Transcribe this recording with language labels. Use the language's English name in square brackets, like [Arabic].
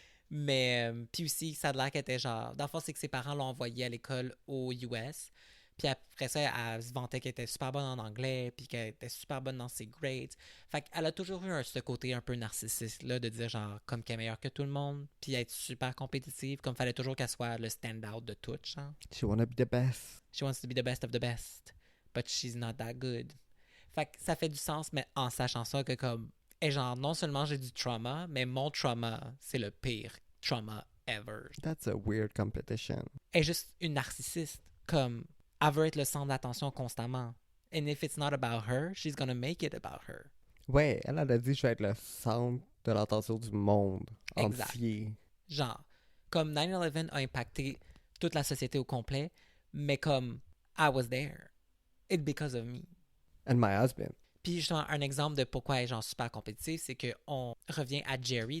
[French] Mais, puis aussi, ça a l'air qu'elle était genre. Dans le fond, c'est que ses parents l'ont envoyée à l'école aux US. Puis après ça, elle se vantait qu'elle était super bonne en anglais, puis qu'elle était super bonne dans ses grades. Fait qu'elle a toujours eu ce côté un peu narcissiste, là, de dire genre, comme qu'elle est meilleure que tout le monde, puis être super compétitive, comme fallait toujours qu'elle soit le stand-out de tout, genre. [English] She wanna be the best. She wants to be the best of the best, but she's not that good. [French] Fait que ça fait du sens, mais en sachant ça, que comme, et genre, non seulement j'ai du trauma, mais mon trauma, c'est le pire trauma ever. [English] That's a weird competition. [French] Elle est juste une narcissiste, comme, elle veut être le centre d'attention constamment. [English] And if it's not about her, she's gonna make it about her. [French] Ouais, elle a dit je vais être le centre de l'attention du monde Exact. entier. Genre, comme 9/11 a impacté toute la société au complet, mais comme, [English] I was there. It's because of me. And my husband. [French] Puis justement, un exemple de pourquoi elle est genre super compétitive, c'est qu'on revient à Jerry.